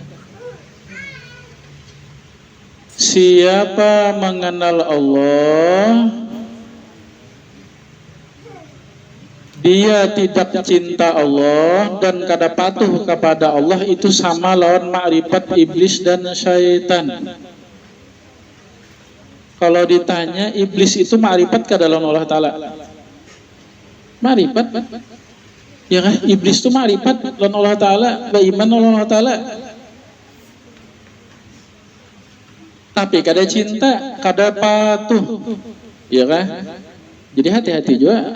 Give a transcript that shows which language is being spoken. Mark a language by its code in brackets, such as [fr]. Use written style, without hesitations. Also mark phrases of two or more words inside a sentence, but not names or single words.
[bjn] Siapa mengenal Allah, dia tidak cinta Allah dan kada patuh kepada Allah, itu sama lawan makrifat iblis dan syaitan. Kalau ditanya iblis itu makrifat kada lawan Allah Ta'ala? Makrifat. Ya kan? Iblis itu makrifat lawan Allah Ta'ala, beriman lawan Allah Ta'ala. Tapi kada cinta, kada patuh. Ya kan? Jadi hati-hati juga.